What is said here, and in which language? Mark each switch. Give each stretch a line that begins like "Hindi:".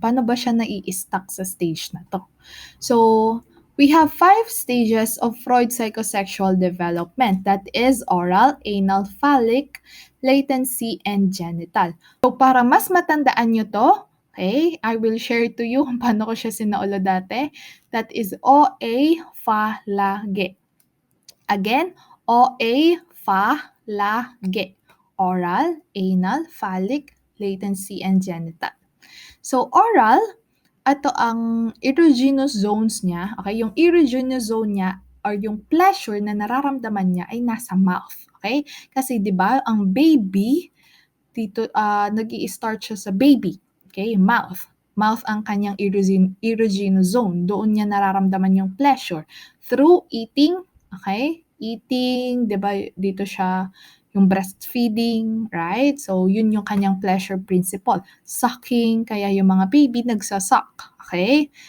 Filipino: Paano ba siya nai-stuck sa stage na to?
English: So, we have 5 stages of Freud's psychosexual development. That is oral, anal, phallic, latency, and genital.
Filipino: So, para mas matandaan nyo to, okay,
English: I will share to you
Filipino: kung paano ko siya sinaulo dati.
English: That is OA, phalage. Again, OA, phalage. Oral, anal, phallic, latency, and genital.
Filipino: So, oral, ito ang erogenous zones niya. Okay, yung erogenous zone niya or yung pleasure na nararamdaman niya ay nasa mouth. Okay? Kasi 'di ba, ang baby dito nag-i-start siya sa baby. Okay, mouth. Mouth ang kanyang erogenous zone. Doon niya nararamdaman yung pleasure through eating, okay? Eating, 'di ba? Dito siya yung breastfeeding, right? So, yun yung kanyang pleasure principle. Sucking, kaya yung mga baby nagsasuck, okay?